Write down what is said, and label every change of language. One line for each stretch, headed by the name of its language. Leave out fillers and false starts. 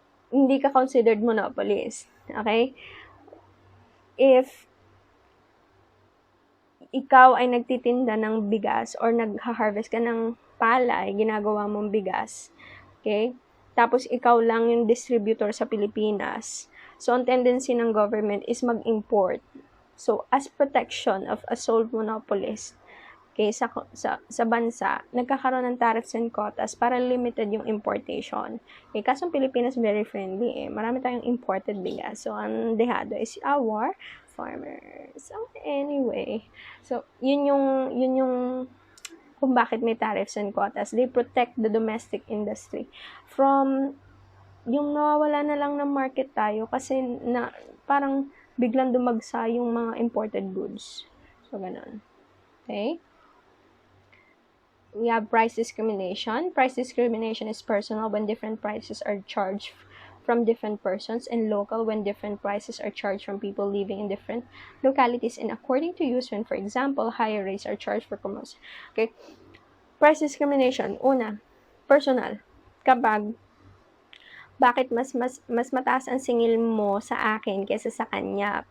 Filipino: Hindi ka considered monopolist, okay? If ikaw ay nagtitinda ng bigas or nag-harvest ka ng palay, ginagawa mong bigas, okay? Tapos, ikaw lang yung distributor sa Pilipinas. So, ang tendency ng government is mag-import. So,
English: as protection of a sole monopolist,
Filipino: Okay, sa bansa, nagkakaroon ng tariffs and quotas para limited yung importation. Okay, kasong Pilipinas very friendly eh. Marami tayong imported bigas. So, ang dehado is our farmers. So, anyway. So, yun yung kung bakit may tariffs and quotas.
English: They protect the domestic industry from
Filipino: yung nawawala na lang ng market tayo kasi na parang biglang dumagsa yung mga imported goods. So, ganun. Okay?
English: We have price discrimination. Price discrimination is personal when different prices are charged from different persons, and local when different prices are charged from people living in different localities and according to use when, for example, higher rates are charged for commerce.
Filipino: Okay? Price discrimination. Una, personal. Kapag bakit mas mataas ang singil mo sa akin kaysa sa kanya?